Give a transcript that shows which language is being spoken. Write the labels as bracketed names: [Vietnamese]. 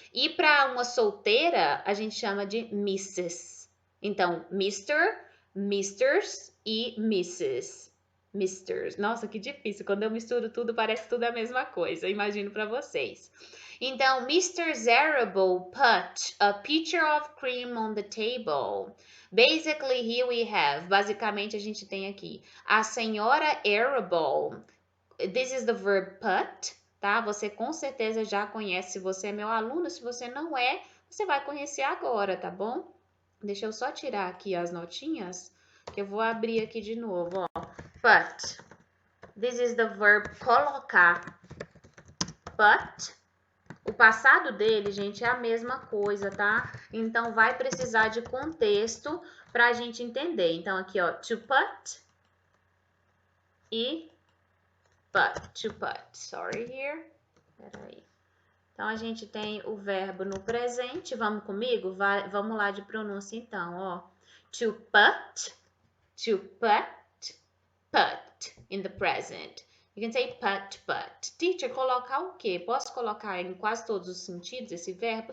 [Portuguese] E para uma solteira, a gente chama de Mrs. Então, Mr., Misters e Mrs. Misters. Nossa, que difícil. Quando eu misturo tudo, parece tudo a mesma coisa. Imagino para vocês. Então, Mr. [English] Zarable put a pitcher of cream on the table. Basically, here we have, [Portuguese] basicamente a gente tem aqui, a senhora Arable. [English] This is the verb put, tá? [Portuguese] Você com certeza já conhece, se você é meu aluno, se você não é, você vai conhecer agora, tá bom? Deixa eu só tirar aqui as notinhas, que eu vou abrir aqui de novo, ó. [English] Put. This is the verb colocar. Put. [Portuguese] O passado dele, gente, é a mesma coisa, tá? Então, vai precisar de contexto pra gente entender. Então, aqui, ó, [English] to put e put, to put. Sorry here. [Portuguese] Peraí. Então, a gente tem o verbo no presente. Vamos comigo? Vamos lá de pronúncia, então, ó. [English] To put, put in the present. You can say put. Teacher, [Portuguese] colocar o quê? Posso colocar em quase todos os sentidos esse verbo?